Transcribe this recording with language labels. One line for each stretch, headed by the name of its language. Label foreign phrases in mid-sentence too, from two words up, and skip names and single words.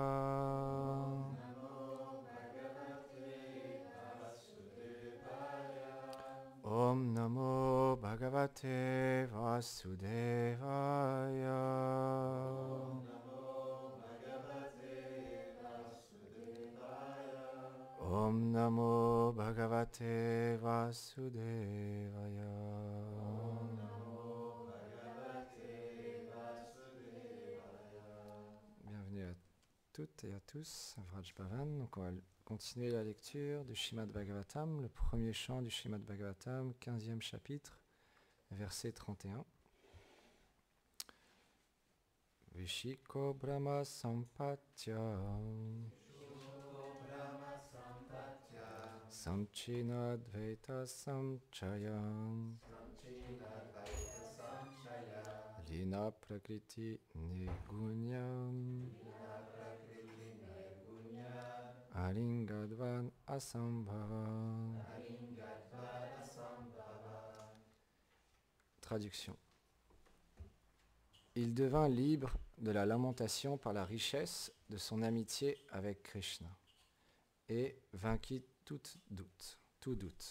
Sanskrit: Om Namo Bhagavate Vasudevaya. Om Namo Bhagavate Vasudevaya.
French: Bienvenue à toutes et à tous, Vraj Bhavan. Donc on va continuer la lecture du Srimad Bhagavatam, le premier chant du Srimad Bhagavatam, 15e chapitre, verset 31.
Sanskrit: Vishiko Brahma Sampatya Samchinadvaita Samchayam Lina Prakriti Nigunyam Alingadvan Asambhava.
French: Traduction. Il devint libre de la lamentation par la richesse de son amitié avec Krishna et vainquit tout doute.